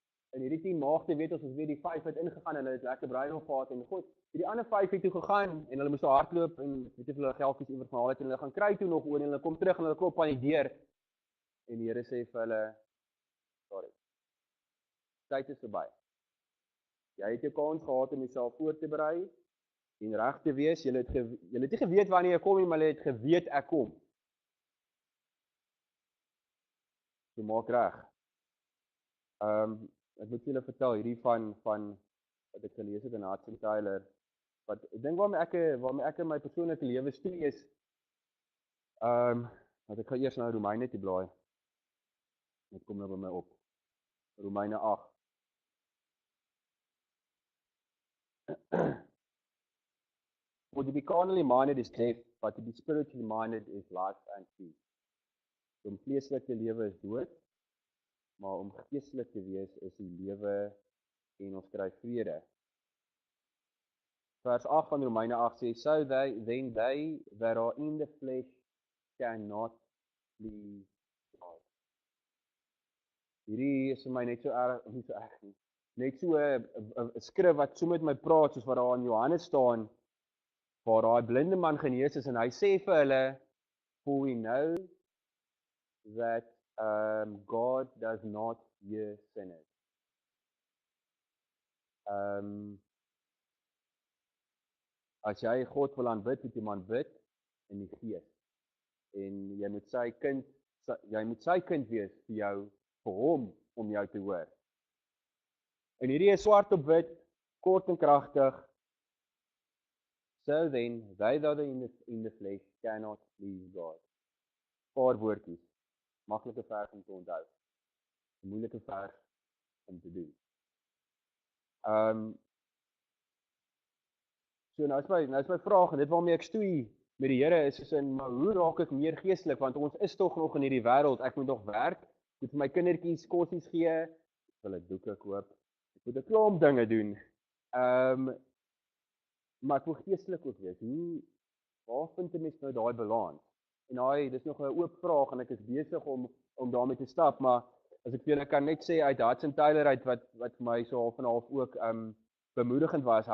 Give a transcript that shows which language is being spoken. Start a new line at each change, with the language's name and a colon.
Afrikaans: In hierdie 10 maagde weet ons weet die 5 het ingegaan en hulle het lekker bruilof gehad en God, die ander 5 het toe gegaan en hulle moes daar hardloop en weet jy hulle geldjies iewers gehaal het en hulle gaan kry toe nog oor en hulle kom terug en hulle klop aan die deur en die Here sê vir hulle sorry. Tyd is verby. Jy het jou kans gehad om jouself voor te berei en reg te wees. Jy het nie geweet wanneer jy kom nie, maar jy het geweet ek kom. So maak reg. Ek moet julle vertel hierdie van wat ek gelees het in Hudson Taylor. Wat ek dink waarmee ek in my persoonlike lewe stoei is wat ek gaan eers nou Romeine toe blaai. Dit kom nou by my op. Romeine 8.
English: For to be carnally minded is death, but to be spiritually minded is life and peace.
Afrikaans: Om vleeslik te lewe is dood, maar om geestelik te wees is die lewe en ons kry vrede. Vers 8 van Romeine 8 sê,
English: so then they that are in the flesh cannot please God.
Afrikaans: Hierdie is vir my net so erg, nie so erg nie. Net so 'n skrif wat so met my praat, soos wat daar in Johannes staan, waar daai blinde man genees is, en hy sê vir hulle,
English: for we know that God does not hear sinners.
Afrikaans: As jy God wil aanbid, moet jy maar bid in die gees. En jy moet sy kind wees vir jou, vir hom om jou te hoor. En hierdie is swart op wit, kort en kragtig.
English: So then, they that are in the flesh cannot please God.
Afrikaans: Paar woordjies. Maklike vers om te onthou. Moeilike vers om te doen. So nou is my vraag, en dit waarmee ek stoei met die Here is in, maar hoe raak ek meer geestelik? Want ons is tog nog in hierdie wêreld, ek moet nog werk, ek moet vir my kindertjies kossies gee, ek wil 'n doeke koop, ek moet 'n klomp dinge doen. Maar ek wil geestelik ook wees. Waar vind 'n mens nou daai balans? En dis nog 'n oop vraag en ek is besig om daarmee te stap, maar as ek vir julle kan net sê uit Hudson Taylor uit wat vir my so half en half ook bemoedigend was.